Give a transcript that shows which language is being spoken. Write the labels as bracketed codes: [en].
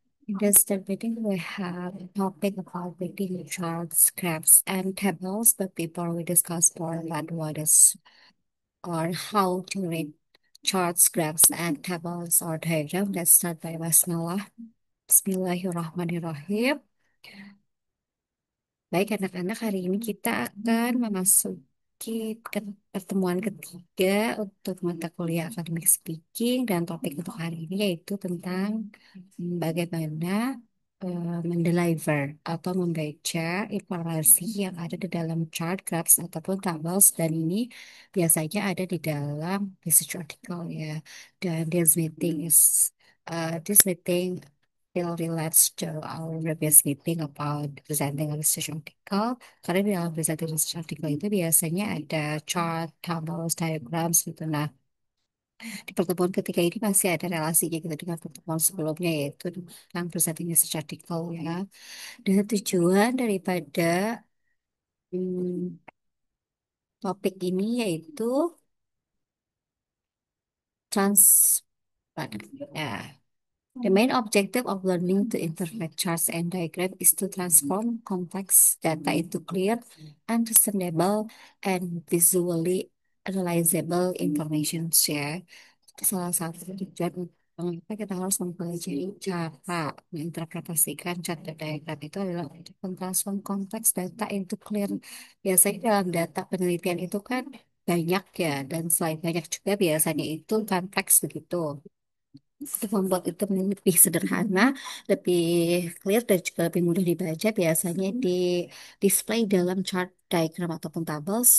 [en] In this meeting, we have a topic about reading charts, graphs, and tables. But before we discuss more about what is or how to read charts, graphs, and tables or diagram, let's start by Basmalah. [ar] Bismillahirrahmanirrahim. [id] Baik, anak-anak, hari ini kita akan memasuki pertemuan ketiga untuk mata kuliah academic speaking dan topik untuk hari ini yaitu tentang bagaimana mendeliver atau membaca informasi yang ada di dalam chart, graphs, ataupun tables dan ini biasanya ada di dalam research article ya. Dan [en] this meeting still relates to our previous meeting about presenting a research article. [id] Karena di dalam presenting research article itu biasanya ada chart, tables, diagrams gitu. Nah, di pertemuan ketiga ini masih ada relasinya gitu dengan pertemuan sebelumnya yaitu tentang presenting research article ya. Dan tujuan daripada hmm, topik ini yaitu trans. Ya. [en] The main objective of learning to interpret charts and diagrams is to transform complex data into clear, understandable, and visually analyzable information. [id] Ya, itu salah satu tujuan mengapa kita harus mempelajari cara menginterpretasikan chart dan diagram itu adalah untuk mentransform kompleks data [en] into clear. [id] Biasanya dalam data penelitian itu kan banyak ya, dan selain banyak juga biasanya itu kompleks begitu untuk membuat itu menjadi lebih sederhana, lebih clear dan juga lebih mudah dibaca biasanya di display dalam chart, diagram ataupun tables.